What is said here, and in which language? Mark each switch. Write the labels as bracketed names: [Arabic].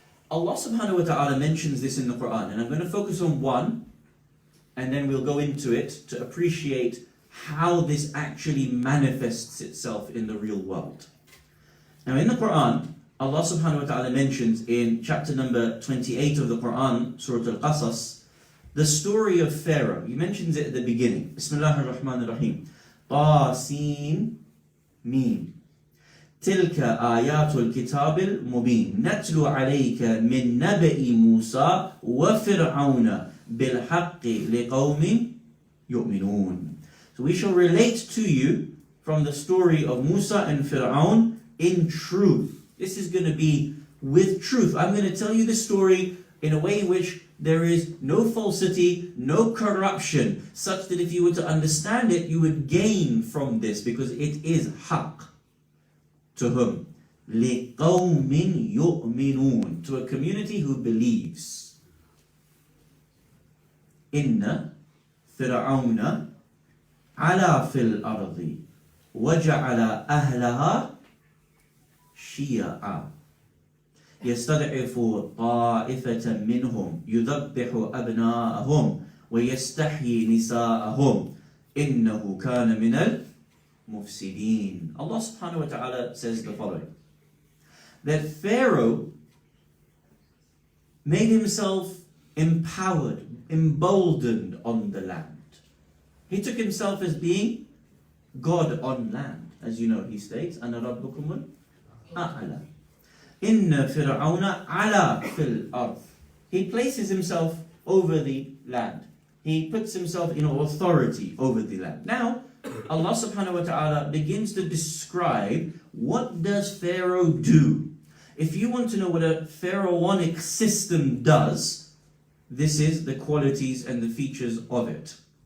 [English] Allah subhanahu wa ta'ala mentions this in the Quran, and I'm going to focus on one, and then we'll go into it to appreciate how this actually manifests itself in the real world. Now in the Quran, Allah subhanahu wa ta'ala mentions in chapter number 28 of the Quran, Surah Al-Qasas, the story of Pharaoh. He mentions it at the beginning. [Arabic] Bismillahir Rahmanir Rahim. Tasin Mim. تلك آيات الكتاب المبين نتلو عليك من نبأ موسى وفرعون بالحق لقوم يؤمنون. [English] So we shall relate to you from the story of Musa and Fir'aun in truth. This is going to be with truth. I'm going to tell you the story in a way in which there is no falsity, no corruption, such that if you were to understand it, you would gain from this, because it is haqq. To whom? [Arabic] لِقَوْمٍ يُؤْمِنُونَ. [English] To a community who believes. [Arabic] إِنَّ فِرْعَوْنَ عَلَى فِي الْأَرْضِ وَجَعَلَ أَهْلَهَا شِيَعًا يَسْتَضْعِفُ طَائِفَةً مِّنْهُمْ يُذَبِّحُ أَبْنَاءَهُمْ وَيَسْتَحْيِي نِسَاءَهُمْ إِنَّهُ كَانَ مِنَ Mufsideen. [English] Allah subhanahu wa ta'ala says the following: that Pharaoh made himself empowered, emboldened on the land. He took himself as being God on land. As you know, he states, [Arabic] أَنَا رَبُّكُمُ الْأَعْلَى إِنَّ فِرْعَوْنَ عَلَى فِي الْأَرْضِ. [English] He places himself over the land. He puts himself in authority over the land. Now, Allah subhanahu wa ta'ala begins to describe what does Pharaoh do. If you want to know what a pharaonic system does, this is the qualities and the features of it.